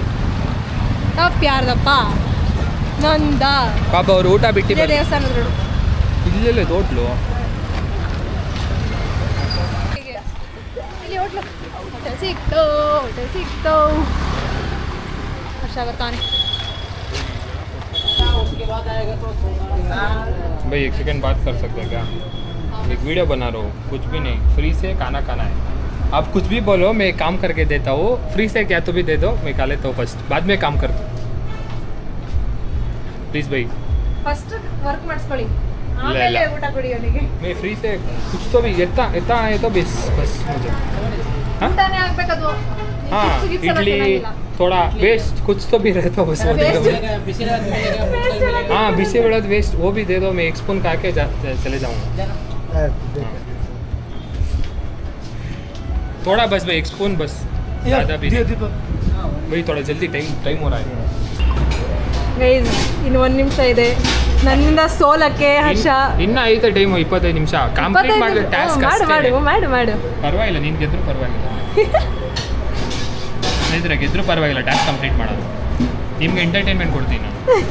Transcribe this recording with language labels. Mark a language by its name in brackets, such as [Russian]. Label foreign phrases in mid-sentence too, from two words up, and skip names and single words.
[Kannada] ತಪ್ಪು ಯಾರ್ದಪ್ಪ? ನಂದ. ಪಾಪ ಅವ್ರು ಊಟ ಬಿಟ್ಟು ದೇವಸ್ಥಾನದ ರೋಡು ಇಲ್ಲೆಲ್ಲ ಹೋಟ್ಲು. ಇಲ್ಲಿ ಹೋಟೆಲ್ ಸಿಕ್ತು ಹರ್ಷ ಬರ್ತಾನೆ. [Hindi] भाई एक सेकंड बात कर सकते हैं क्या? एक वीडियो बना रहा हूँ, कुछ भी नहीं, फ्री से खाना खाना है. आप कुछ भी बोलो, मैं काम करके देता हूँ. फ्री से क्या तो भी दे दो, मैं खा लेता हूँ फर्स्ट, बाद में काम करता हूँ. प्लीज़ भाई [English] first work [Kannada] ಮಾಡಿಸ್ಕೊಳ್ಳಿ, ಆಮೇಲೆ ಊಟ ಕೊಡಿ ಅವನಿಗೆ. [Hindi] मैं फ्री से कुछ तो भी इतना आए तो बस मुझे [Kannada] ಊಟನೇ ಆಗಬೇಕದು. [Hindi] हाँ इडली थोड़ा वेस्ट कुछ तो भी रहता बस वो दे दो. हाँ बिसे बड़ा वेस्ट वो भी दे दो. मैं 1 स्पून खा के चले जाऊँगा. थोड़ा बस भाई 1 स्पून बस, ज़्यादा भी भाई. थोड़ा जल्दी टाइम हो रहा है. [Kannada] ಗೈಸ್ ಇನ್ನು 1 ನಿಮಿಷ ಇದೆ ನನ್ನಿಂದ ಸೋಲಕ್ಕೆ. ಹರ್ಷ ಇನ್ನು ಐತೆ ಟೈಮ್ 25 ನಿಮಿಷ. ಕಂಪ್ಲೀಟ್ ಮಾಡಿದ್ರೆ ಟಾಸ್ಕ್ ಮಾಡು. ಪರವಾಗಿಲ್ಲ, ನೀನು ಗೆದ್ರು ಪರವಾಗಿಲ್ಲ. ಸ್ನೇಹಿತರೆ ಗೆದ್ರು ಪರವಾಗಿಲ್ಲ, ಟಾಸ್ಕ್ ಕಂಪ್ಲೀಟ್ ಮಾಡೋದು. ನಿಮ್ಗೆ ಎಂಟರ್ಟೈನ್ಮೆಂಟ್ ಕೊಡ್ತೀನಿ ನಾನು.